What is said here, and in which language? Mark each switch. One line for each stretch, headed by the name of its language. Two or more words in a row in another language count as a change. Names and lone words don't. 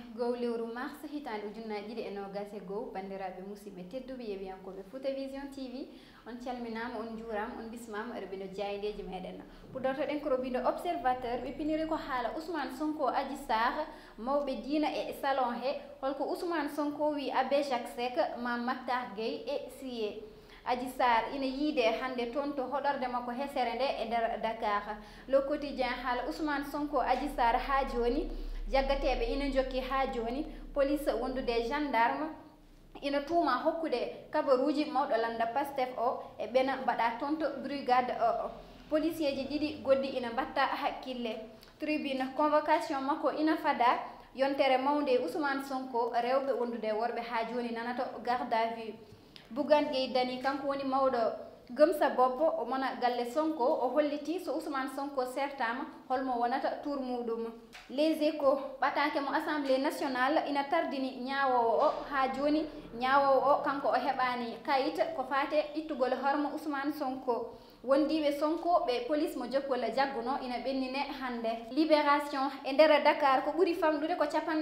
Fula: dow lewru mars hitande ujunnaji ɗiɗi e nogas e goho bandiraɓe musidɓe tedduɓe yeɓiyankoɓe Fouta Vision TV on calminama on juurama on bismama robindo jaydeji meɗen puɗɗortoɗen ko robindo observateur ɓe piniri ko haala Ousmane Sonko Adji Sarr mawɓe diina e salon he holko Ousmane Sonko wi Abbé Jacques Seck Mame Mactar Gueye e Siye Adji Sarr ina yiide hande toon to hoɗorde makko hesere nde e nder Dakar Le Quotidien haala Ousmane Sonko Adji Sarr ha joni jaggateɓe ina jokki ha joni police wondude gendarme ina tuuma hokkude kabaruji mawɗo landa Pastef o e ɓena mbaɗa toon to brigade o policier ji ɗiɗi goddi ina mbatta hakkille tribune convocation makko ina fada yontere mawde Ousmane Sonko rewɓe wondude worɓe ha joni nanato
French: garde à vue
Fula: Bougane Gueye Dany kanko woni mawɗo Gëmsa Bopp o mona galle Sonko o holliti so Ousmane Sonko sertama holmo wonata tour muɗum Les Échos ɓatake mo Assemblée nationale ina tardini ñawowo o ha joni ñawowo o kanko o heɓani kayit ko fate ittugol hormo Ousmane Sonko wondiɓe Sonko ɓe police mo jokkol jagguno ina ɓennine hande Libération e nder Dakar ko ɓuuri famɗude ko